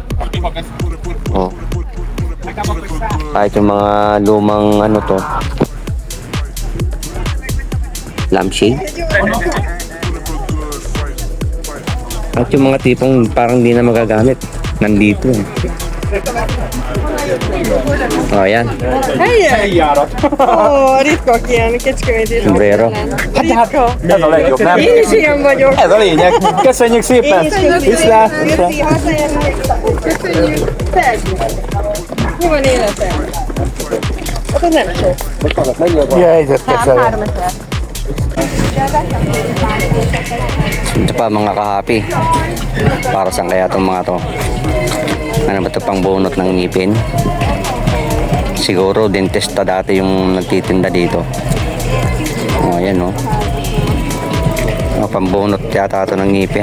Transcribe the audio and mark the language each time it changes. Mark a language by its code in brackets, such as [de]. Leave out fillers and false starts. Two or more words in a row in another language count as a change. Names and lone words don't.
[tl] Kahit yung mga lumang ano to, lampshade. At yung mga tipong parang di na magagamit, nandito. Yan. [hu] Hej! Ritkak ilyen kecskeméti Sombrero. Ritka. Ez a legjobb, nem? Én is ilyen vagyok. Ez a lényeg. Köszönjük szépen! Viszlát! Köszönjük. Mi van életem? Hát az nem sok. Helyzetkezelő. [tl] Ito pa mga kahapi. Para saan kaya itong mga to? Ano ba ito, pang bunot ng ngipin? Siguro dentista dati yung nagtitinda dito. Ayan pambunot yata ito ng ngipin.